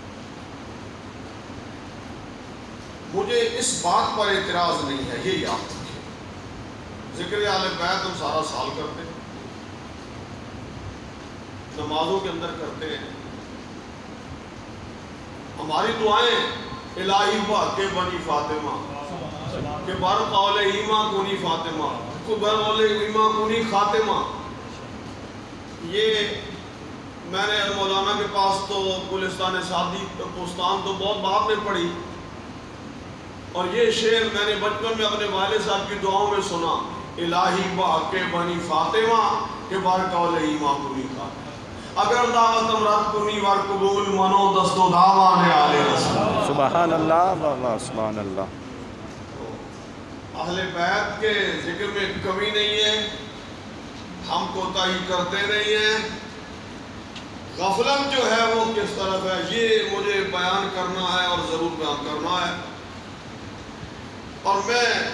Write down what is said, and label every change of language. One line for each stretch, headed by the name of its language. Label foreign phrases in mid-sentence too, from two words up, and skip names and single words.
Urdu: مجھے اس بات پر اعتراض نہیں ہے، یہ یاد رکھیں، ذکر اہل بیت ہم سارا سال کرتے ہیں، نمازوں کے اندر کرتے ہیں، ہماری دعائیں
Persian: الہی بحق بنی فاطمہ کہ بر قول ایماں کنی فاطمہ بر قول ایماں کنی خاتمہ،
Urdu: یہ میں نے مولانا کے پاس تو گلستان سعدی پوستان تو بہت بعد میں پڑھی، اور یہ شعر میں نے بچپن میں اپنے والد صاحب کی دعاؤں میں سنا،
Persian: الہی بحق بنی فاطمہ کہ بر قول ایماں کنی خاتمہ، اگر دعوت رد کنی ور قبول منو دست و دامان آل رسول۔
Arabic: سبحان اللہ واللہ سبحان اللہ۔
Urdu: اہل بیت کے ذکر میں کمی نہیں ہے، ہم کوتاہی کرتے نہیں ہیں، غفلت جو ہے وہ کس طرف ہے یہ مجھے بیان کرنا ہے اور ضرور بیان کرنا ہے، اور میں